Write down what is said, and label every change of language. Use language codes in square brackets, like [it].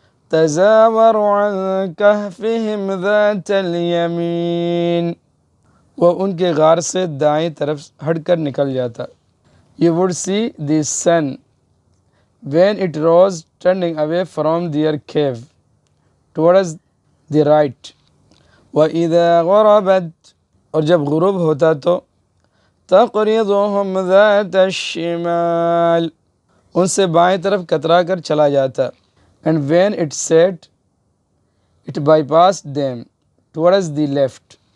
[ar] تزاور عن کہفہم ذات الیمین، [ur] وہ ان کے غار سے دائیں طرف ہٹ کر نکل جاتا. [en] You would see the sun when it rose turning away from their cave towards the right. [ar] وَإِذَا غَرَبَتْ، [ur] اور جب غروب ہوتا تو [ar] تَقْرِضُهُمْ ذَاتَ الشِّمَالِ، [ur] ان سے بائیں طرف کترا کر چلا جاتا. [en] And when it set it bypassed them towards the left.